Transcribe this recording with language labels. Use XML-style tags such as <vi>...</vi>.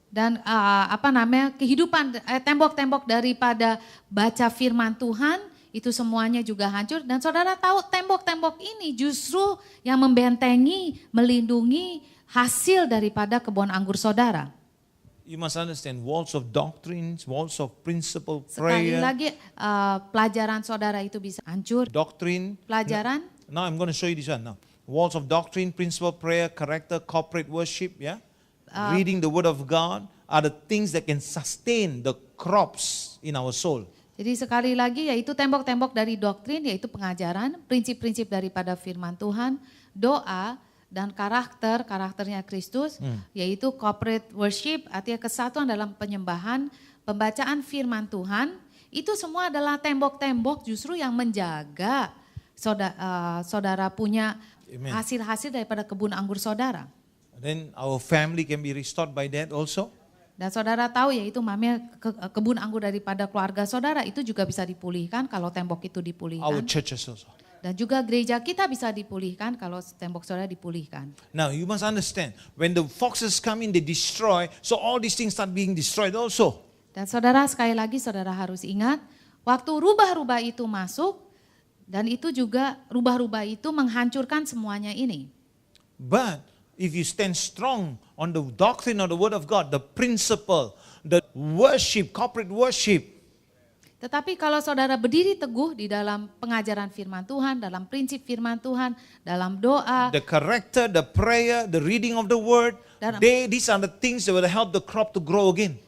<id>Dan kehidupan tembok-tembok daripada baca firman Tuhan itu semuanya juga hancur. Dan saudara tahu tembok-tembok ini justru yang membentengi, melindungi hasil daripada kebun anggur saudara.</id> <en>You must understand walls of doctrines, walls of principle,</en> <id>Sekali</id> <en>prayer.</en> <id>lagi pelajaran saudara itu bisa hancur.</id> <en>Doctrine.</en> <id>Pelajaran.</id> <en>Now I'm going to show you this one now. Walls of doctrine, principle, prayer, character, corporate worship, yeah? Reading the word of God are the things that can sustain the crops in our soul.</en> <id>Jadi sekali lagi yaitu tembok-tembok dari doktrin yaitu pengajaran, prinsip-prinsip daripada firman Tuhan, doa dan karakternya Kristus yaitu corporate worship artinya kesatuan dalam penyembahan, pembacaan firman Tuhan, itu semua adalah tembok-tembok justru yang menjaga saudara punya hasil-hasil daripada kebun anggur saudara.</id> <en>Then our family can be restored by that also.</en> <id>Dan saudara tahu yaitu kebun anggur daripada keluarga saudara itu juga bisa dipulihkan kalau tembok itu dipulihkan.</id> <en>Our churches also.</en> <id>Dan juga gereja kita bisa dipulihkan kalau tembok saudara dipulihkan.</id> <en>Now you must understand, when the foxes come in they destroy, so all these things start being destroyed also.</en> <id>Dan saudara sekali lagi saudara harus ingat, waktu rubah-rubah itu masuk dan itu juga rubah-rubah itu menghancurkan semuanya ini.</id> <en>But if you stand strong on the doctrine of the word of God, the principle, the worship, corporate worship.</en> <id>Tetapi kalau saudara berdiri teguh di dalam pengajaran firman Tuhan, dalam prinsip firman Tuhan, dalam doa,</id> <en>The character, the prayer, the reading of the word, these are the things that will help the crop to grow again.</en>